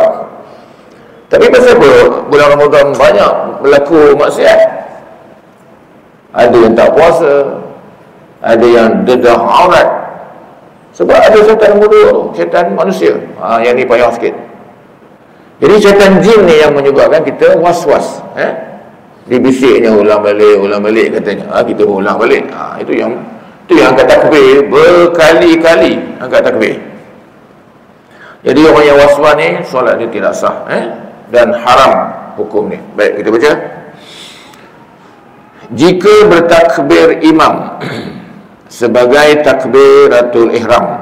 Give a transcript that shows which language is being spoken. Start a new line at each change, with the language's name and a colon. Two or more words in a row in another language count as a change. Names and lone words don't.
Malay: Tapi pasal apa bulan Ramadan banyak berlaku maksiat? Ada yang tak puasa, ada yang dedah aurat. Sebab ada syaitan buruk, syaitan manusia. Yang ni payah sikit. Jadi syaitan jin ni yang menyebabkan kita was-was. Dibisiknya ulang balik katanya. Kita ulang balik. Itu yang angkat takbir berkali-kali, angkat takbir. Jadi orang yang was-was ni solat dia tidak sah, dan haram hukum ni. Baik, kita baca. Jika bertakbir imam sebagai takbiratul ihram.